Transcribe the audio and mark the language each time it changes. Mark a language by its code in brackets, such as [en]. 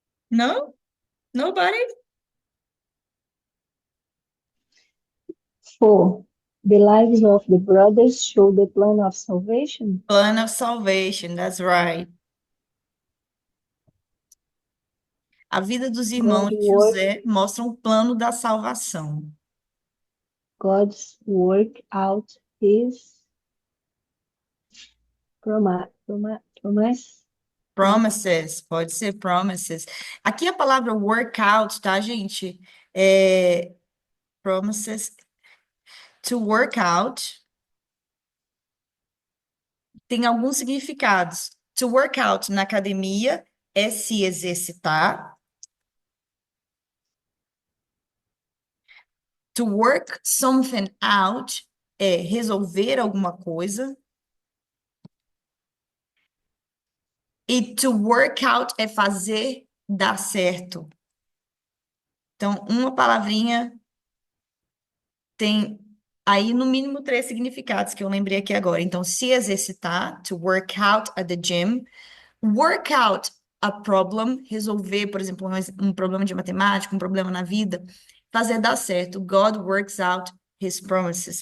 [en] No? Nobody? Four. The lives of the brothers show the plan of salvation. Plan of salvation, that's right. [pt] A vida dos irmãos de [en] work, [pt] José mostra um plano da salvação. [en] God's work out his promise. [pt] Promises, pode ser promises. Aqui a palavra workout, tá, gente? É, promises. To work out tem alguns significados. To work out na academia é se exercitar. [en] To work something out [pt] é resolver alguma coisa. E to work out é fazer dar certo. Então, uma palavrinha tem aí no mínimo três significados que eu lembrei aqui agora. Então, se exercitar, [en] to work out at the gym. Work out a problem, [pt] resolver, por exemplo, um problema de matemática, um problema na vida, fazer dar certo. [en] God works out his promises.